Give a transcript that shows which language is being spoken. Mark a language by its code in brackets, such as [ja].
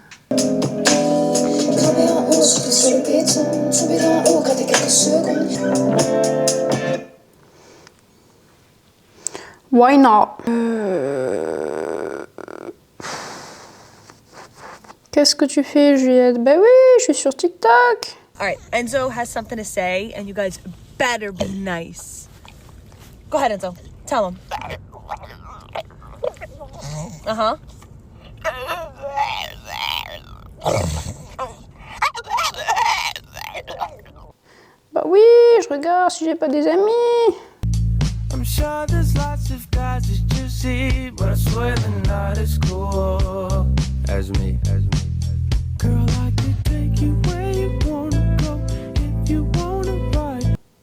[fr] Grimper en haut, se retrouve sur le béton, tomber d'en haut, gratter quelques secondes. [en] Why not? [fr] Qu'est-ce que tu fais, Juliette? Bah oui, je suis sur TikTok. [en] All right, Enzo has something to say, and you guys better be nice. Go ahead, Enzo. Tell him. Uh-huh. [fr] Bah oui, je regarde si j'ai pas des amis. [en] I'm sure there's lots of guys that you see, but I swear they're not as cool as me. Girl, I could take you where you wanna go if you wanna ride.